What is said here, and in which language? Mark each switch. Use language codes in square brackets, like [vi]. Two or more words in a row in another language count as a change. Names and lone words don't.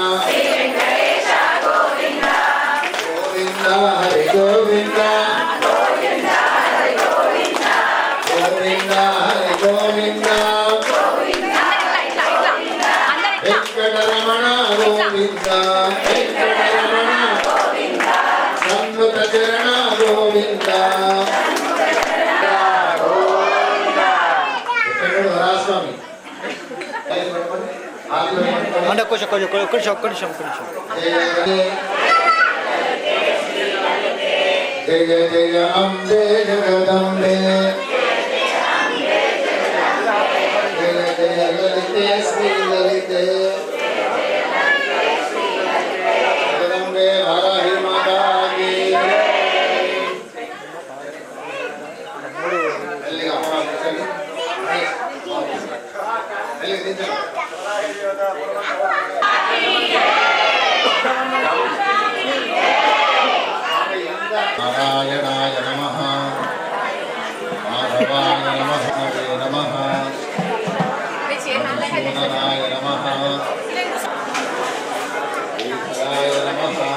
[sa] गोविंद हरि गोविंद गोविंद हरि गोविंद वेंकटरमण गोविंद वेंकटरमण सन्नुत चरण गोविंद स्वामी [te] అంటే కొంచెం ఒక్క నిమిషం [hi] जय जय अम्बे जगदम्बे जय जय ललिते श्री ललिते जगदम्बे वाराही माता की [te] మెల్లిగా అమ్మ కూర్చోండి మెల్లిగా దించండి [sa] नारायणाय नमः माधवाय नमः हरे नमः मधुसूदनाय नमः ईश्वराय नमः